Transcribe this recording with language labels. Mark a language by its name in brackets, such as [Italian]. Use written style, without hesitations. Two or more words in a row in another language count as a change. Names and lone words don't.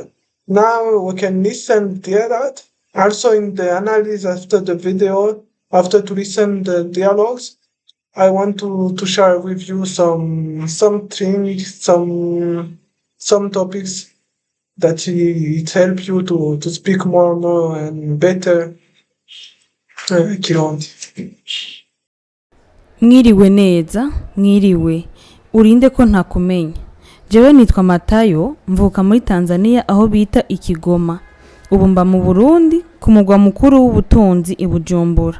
[English] Now we can listen to that. Also in the analysis after the video, after to listen the dialogues, I want to share with you some things, some topics that it help you to speak more and better Kirundi. [Rundi] Mwiriwe neza, mwiriwe. Urinde ko ntakumenya. Jewe nitwa Matayo, mvuka muri Tanzania aho bita Ikigoma. Ubu mba mu Burundi ku mugwa mukuru w'ubutunzi i Bujumbura.